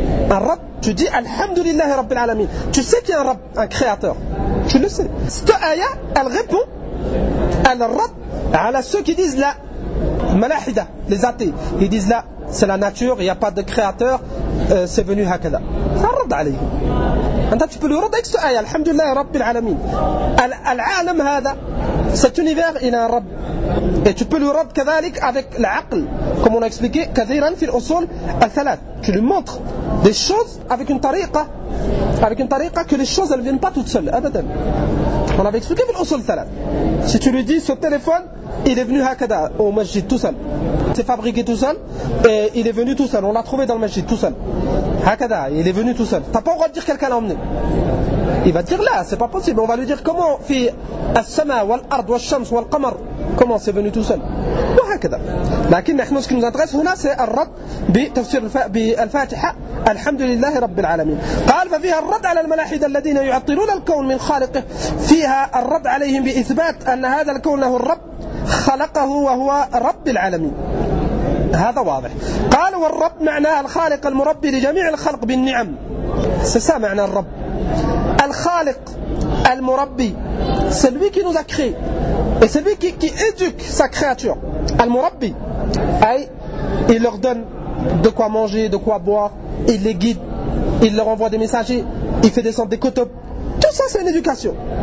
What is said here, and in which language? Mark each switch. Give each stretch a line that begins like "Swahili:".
Arabic: الرد تجي الحمد لله رب العالمين.
French: Tu sais qu'il y a un رب, un créateur. Tu le sais. Cette آية elle répond à le رد على ceux qui disent là Malahida, les athées, ils disent là, c'est la nature, il n'y a pas de créateur, c'est venu hakada. Arrad alayhi. Anta, tu peux lui rendre avec ce ayah, alhamdulillah, rabbil alamin. Al-alam hada, cet univers, il a un rab. Et tu peux lui rendre kadalik avec l'aql, comme on a expliqué, kadiran fil usul al-thalat. Tu lui montres des choses avec une tariqa que les choses, elles ne viennent pas toutes seules, abadam. On avait expliqué fil usul al-thalat. Si tu lui dis ce téléphone, il est venu hakada au masjid tout seul. C'est fabriqué tout seul et il est venu tout seul. On l'a trouvé dans le masjid tout seul. Hakada, il est venu tout seul. T'as pas le droit de dire quelqu'un l'a emmené. Il va dire là, c'est pas possible. On va lui dire comment
Arabic: fi as-sama wal-ard wal-shams wal-qamar,
French: comment c'est venu tout seul. Ou hakada. Lakin, ce qui nous intéresse هنا, c'est al-rad bi tafsir al-fatiha.
Arabic: الحمد لله رب العالمين. قال ففيها الرد على الملاحدة الذين يعطلون الكون من خالقه فيها الرد عليهم بإثبات أن هذا الكون له الرب خلقه وهو رب العالمين. هذا واضح. قال والرب معناه الخالق المربي لجميع الخلق بالنعم.
French: سسا
Arabic: معنى الرب الخالق المربي
French: celui qui nous a créé et celui qui éduque sa créature
Arabic: المربي أي
French: il leur donne de quoi manger, de quoi boire. Il les guide, il leur envoie des messagers, il fait descendre des kutub. Tout ça, c'est une éducation.